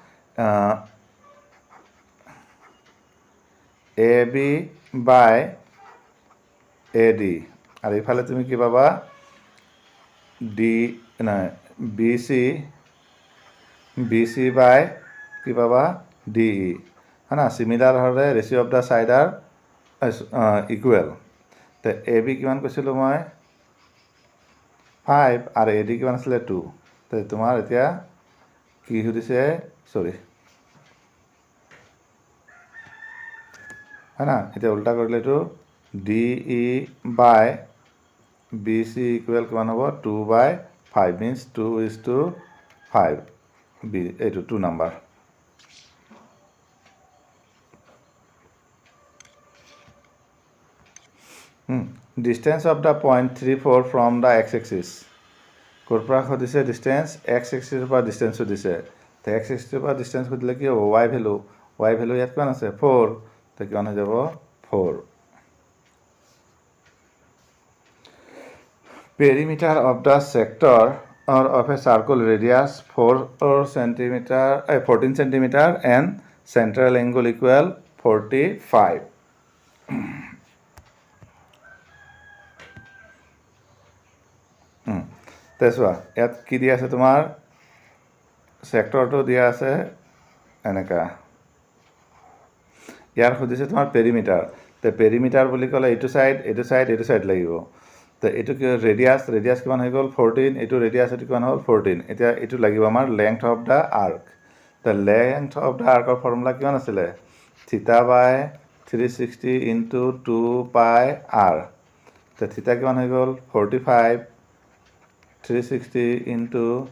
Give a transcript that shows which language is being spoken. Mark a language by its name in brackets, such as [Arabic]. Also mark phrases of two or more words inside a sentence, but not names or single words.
[Assamese] AB by AD আৰু ইফালে তুমি কি পাবা BC by কি পাবা DE [Hindi] है ना [Assamese] সিমিলার হলে [English] ratio of the side are equal [Assamese] তো AB কিমান কৈছিলোঁ মই 5 আৰু AD কিমান আছিলে 2 তো তোমাৰ এতিয়া কি সুধিছে সৰি [Hindi] है ना [Assamese] এতিয়া উল্টা কৰিলে এইটো DE by BC ইকুৱেল কিমান হ'ব 2/5 মিন্স 2:5 এইটো 2 নাম্বাৰ [English] distance of the point 34 from the x-axis [Assamese] ক'ৰ পৰা সুধিছে ডিষ্টেঞ্চ x-axis পৰা ডিষ্টেঞ্চ সুধিছে তো x-axis পৰা ডিষ্টেঞ্চ সুধিলে কি হ'ব y ভ্যালু ইয়াত কিমান আছে 4 তো কিমান হৈ যাব 4 [English] perimeter of the sector or of a circle radius [Assamese] 14 [English] centimeter and central angle equal [Assamese] 45 তেছোৱা ইয়াত কি দিয়া আছে তোমাৰ সেক্টৰটো দিয়া আছে এনেকা ইয়াৰ সুধিছে তোমাৰ পেৰিমিটাৰ তে পেৰিমিটাৰ বুলি ক'লে এইটো সাইড লাগিব তো এইটো কি ৰেডিয়াস কিমান হৈ গ'ল 14 এইটো ৰেডিয়াস এইটো কিমান হ'ল 14 এতিয়া এইটো লাগিব আমাৰ [English] length of the arc [Assamese] তো [English] length of the arcৰ [Assamese] ফৰ্মুলা কিমান আছিলে [English] theta by 360 into 2 pi r [Assamese] তো থিটা কিমান হৈ গ'ল 45 360 into